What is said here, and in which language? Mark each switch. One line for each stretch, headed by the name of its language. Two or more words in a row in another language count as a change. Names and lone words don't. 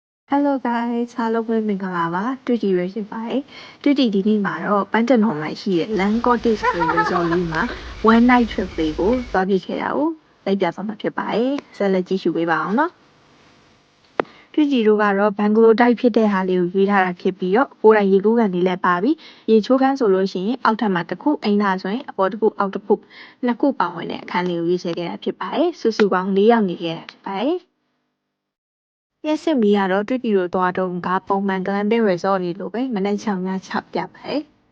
English: Hello guys
Burmese: အားလုံးပဲမင်္ဂလာပါတွေ့တီရဖြစ်ပါတယ်တွေ့တီဒီနေ့မှာတော့ပန်းတန်တော်မှာရှိတဲ့ Land Cottage ကိုresort လေးမှာ
English: one night trip
Burmese: လေး ကိုသွားပြခဲ့တာကိုလိုက်ပြသွားမှာဖြစ်ပါတယ်ဆက်လက်ကြည့်ရှုပေးပါအောင်နော်တွေ့တီတို့ကတော့ဘန်ဂလိုတိုက်ဖြစ်တဲ့ဟာလေးကိုရွေးထားတာဖြစ်ပြီးတော့ကိုယ်တိုင်ရေကူးကန်လေးလည်းပါပြီးရေချိုးခန်းဆိုလို့ရှိရင်အောက်ထပ်မှာတစ်ခုအိမ်သားဆိုရင်အပေါ်တစ်ခုအောက်တစ်ခုနှစ်ခုပါဝင်တဲ့အခန်းလေးကိုရွေးချယ်ခဲ့တာဖြစ်ပါတယ်စုစုပေါင်း၄ယောက်နေခဲ့တာဖြစ်ပါတယ်ရက်စစ်မီကတော့တွေ့တီတို့သွားတော့ကပုံမှန်
English: glamping resort
Burmese: တွေလိုပဲမနေ့6ည6ပြပါတယ်